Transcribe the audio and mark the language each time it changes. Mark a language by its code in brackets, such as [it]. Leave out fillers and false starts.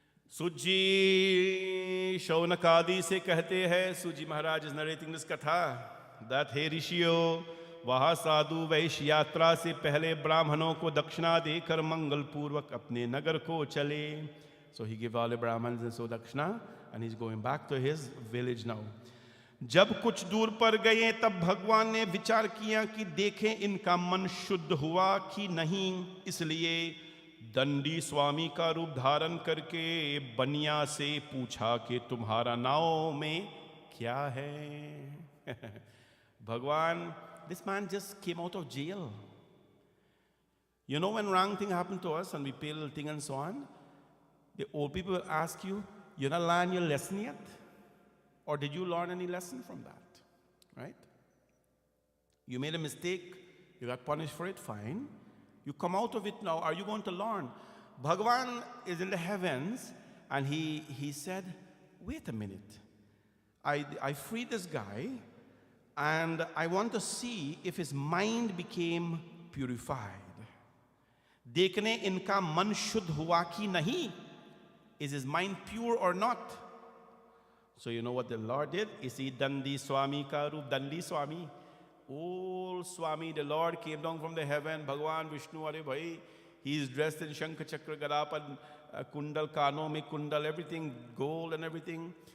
[hi] Suji Shaunakadi se कहते हैं, [en] Suji Maharaj is narrating this katha, that [hi] हे ऋषियों, वहाँ साधु वैश्य यात्रा से पहले ब्राह्मणों को दक्षिणा देकर मंगल पूर्वक अपने नगर को चले. [en] So he gave all the Brahmins and so dakshina, and he's going back to his village now. [hi] जब कुछ दूर पर गए तब भगवान ने विचार किया कि देखें इनका मन शुद्ध हुआ कि नहीं, इसलिए दंडी स्वामी का रूप धारण करके बनिया से पूछा कि तुम्हारा नाव में क्या है. [en] Bhagwan, this man just came out of jail. You know, when wrong thing happened to us and we pay a little thing and so on, the old people will ask you, you not learn your lesson yet? Or did you learn any lesson from that? Right? You made a mistake, you got punished for it, fine. You come out of it now, are you going to learn? Bhagwan is in the heavens, and he said, wait a minute. I freed this guy, and I want to see if his mind became purified. [hi] देखने इनका मन शुद्ध हुआ कि नहीं? [en] Is his mind pure or not? So you know what the Lord did? Is he Dandi Swami ka roop? Dandi Swami. Old Swami, the Lord came down from the heaven. Bhagwan Vishnu, [hi] are bhai, [en] he is dressed in Shankha Chakra Gadapan, Kundal, [hi] Kano mein Kundal, [en] everything, gold and everything.